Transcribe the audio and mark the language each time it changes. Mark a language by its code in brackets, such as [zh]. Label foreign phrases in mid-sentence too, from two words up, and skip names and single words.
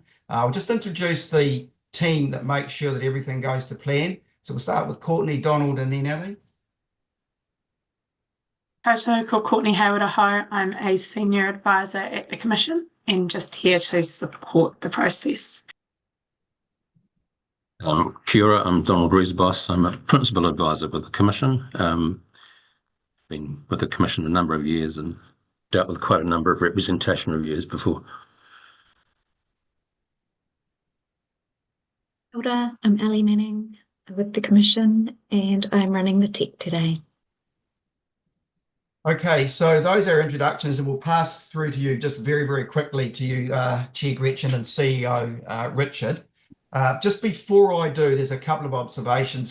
[en] I'll just introduce the team that makes sure that everything goes to plan. So we'll start with Courtney, Donald, and then Ellie. [mi] Koutou, ko Courtney Hayward-Aho. [en] I'm a senior advisor at the Commission and just here to support the process. [mi] Kia ora, [en] I'm Donald Reesboss. I'm a principal advisor with the Commission. Been with the Commission a number of years and dealt with quite a number of representation reviews before. [mi] Kia ora, [en] I'm Ellie Manning with the Commission and I'm running the tech today. Okay, so those are introductions and we'll pass through to you just very, very quickly to you, Chair Gretchen and CEO Richard. Just before I do, there's a couple of observations.